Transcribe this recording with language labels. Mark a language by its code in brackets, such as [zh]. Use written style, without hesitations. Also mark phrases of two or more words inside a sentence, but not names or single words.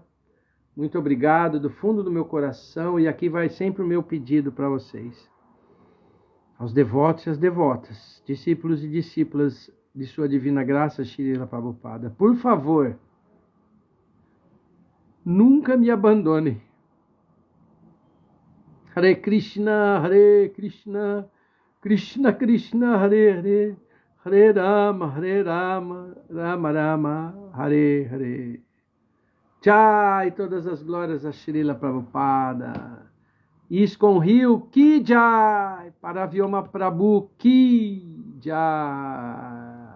[pt] Muito obrigado do fundo do meu coração. E aqui vai sempre o meu pedido para vocês. Aos devotos e às devotas, discípulos e discípulas de sua divina graça, Srila Prabhupada, por favor, nunca me abandone. [sa] Hare Krishna, Krishna Krishna, Hare Hare, Hare Rama, Rama Rama, Hare Hare. Jai, [pt] todas as glórias a Srila Prabhupada. ISKCON Rio, [hi] Ki Jai, Paravyoma Prabhu, Ki Jai.